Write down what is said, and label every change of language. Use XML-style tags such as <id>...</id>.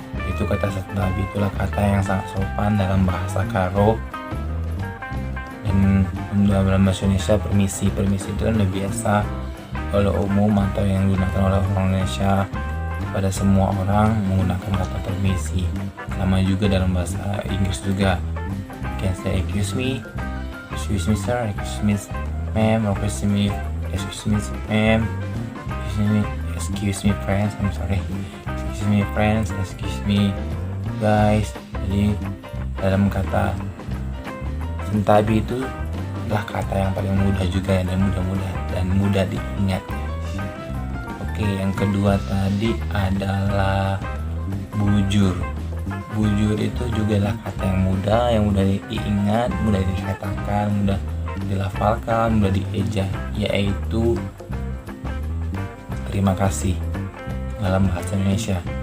<id>Itu kata sentabi, itulah kata yang sangat sopan dalam bahasa Karo. Dan dalam bahasa Indonesia permisi itu kan udah biasa oleh umum atau yang digunakan oleh orang Indonesia pada semua orang menggunakan kata permisi. Sama juga dalam bahasa Inggris juga.</id> <en>Can say excuse me sir, excuse me ma'am, or excuse me ma'am, excuse me friends, I'm sorry, excuse me friends, excuse me guys.</en> <id>Jadi dalam kata Sentabi itu adalah kata yang paling mudah juga dan mudah diingat. Oke, yang kedua tadi adalah bujur. Bujur itu juga adalah kata yang mudah diingat, mudah dikatakan, mudah dilafalkan, mudah dieja, yaitu terima kasih. dalam bahasa Indonesia.</id>